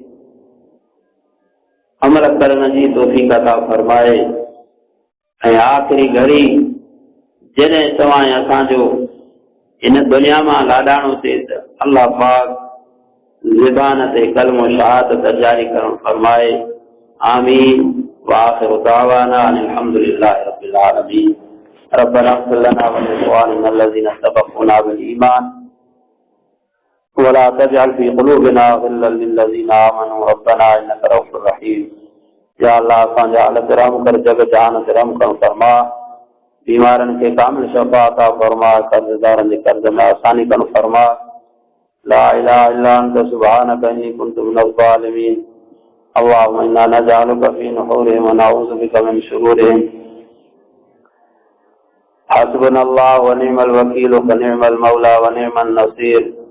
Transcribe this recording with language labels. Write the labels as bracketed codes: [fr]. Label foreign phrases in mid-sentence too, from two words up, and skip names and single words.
[sd] अमल करण जी तौफ़ीक़ अता फरमाए ऐं आख़िरी घड़ी जॾहिं तव्हां असांजो इन दुनिया मां लाॾाणो थिए त अल्लाह पाक ज़बान ते कलमो शहादत जारी करण फरमाए आमीन [ar] وآخر دعوانا أن الحمد لله رب العالمين. ربنا اغفر لنا ولإخواننا الذين سبقونا بالإيمان ولا تجعل في قلوبنا غلا للذين آمنوا ربنا إنك رءوف رحيم. [sd] या अल्लाह असांजा हालत रहम कर जग जहान ते रहम करणु फरमा बीमारनि खे कामिल शफ़ा अता फरमा कर्ज़दारनि जे कर्ज़ में आसानी करणु फरमा [ar] لا إله إلا أنت سبحانك إني كنت من الظالمين. اللهم إنا نجعلك في نحورهم ونعوذ بك من شرورهم حسبنا الله ونعم الوكيل ونعم المولى ونعم النصير.